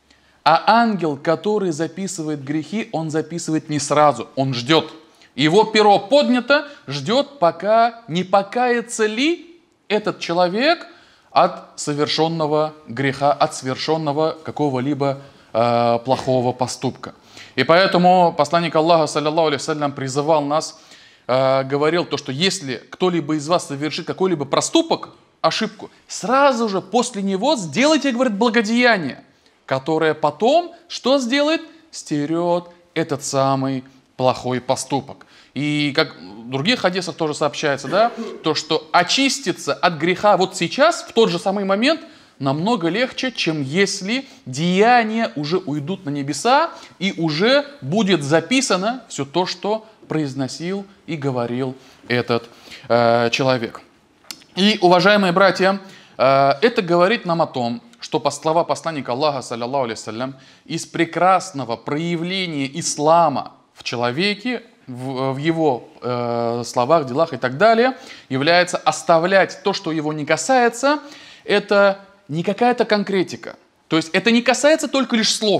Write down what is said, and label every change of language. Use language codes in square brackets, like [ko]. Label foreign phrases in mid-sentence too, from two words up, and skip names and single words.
[ru] А ангел, который записывает грехи, он записывает не сразу, он ждет. Его перо поднято, ждет, пока не покается ли этот человек от совершенного греха, от совершенного какого-либо плохого поступка. И поэтому посланник Аллаха, [ar] صلى الله عليه وسلم, [ru] призывал нас, говорил то, что если кто-либо из вас совершит какой-либо проступок, ошибку, сразу же после него сделайте, говорит, благодеяние, которое потом что сделает? Стерет этот самый плохой поступок. И как в других хадисах тоже сообщается, да, то, что очиститься от греха вот сейчас, в тот же самый момент, намного легче, чем если деяния уже уйдут на небеса и уже будет записано все то, что произносил и говорил этот человек. И, уважаемые братья, это говорит нам о том, что по слова посланника Аллаха, [ar] صلى الله عليه وسلم, [ru] из прекрасного проявления ислама в человеке, в его словах, делах и так далее, является оставлять то, что его не касается. Это не какая-то конкретика. То есть это не касается только лишь слов.